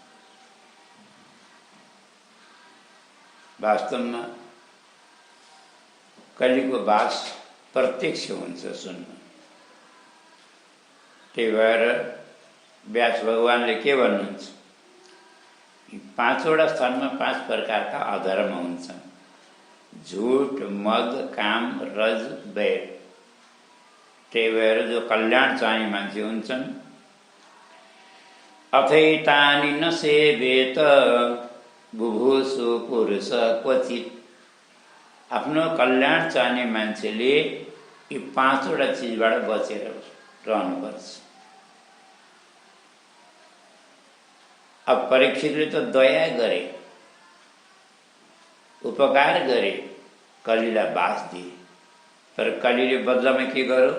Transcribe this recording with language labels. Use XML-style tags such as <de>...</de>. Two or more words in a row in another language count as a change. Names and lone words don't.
<ne>वास्तवमा कलिको बास प्रत्यक्ष हुन्छ सुनमा। त्यही भएर व्यास भगवानले के भन्नुहुन्छ? 5वटा स्थानमा 5 प्रकारका अधर्म हुन्छन्। झुट, मद, काम, रज, बैर। त्यही भएर जो कल्याण चाहने मान्छे हुन्छन्,</ne> <sa>अथैतानि न सेवेत बुभुसु पुरुष क्वचित।</sa> <ne>आफ्नो कल्याण चाहने मान्छेले यी 5वटा चिजबाट बचेर रहनुपर्छ। अब परीक्षितले त दया गरे, उपकार गरे, कलिलाई बास दिए, तर कलिले बदलामा के गर्यो?</ne>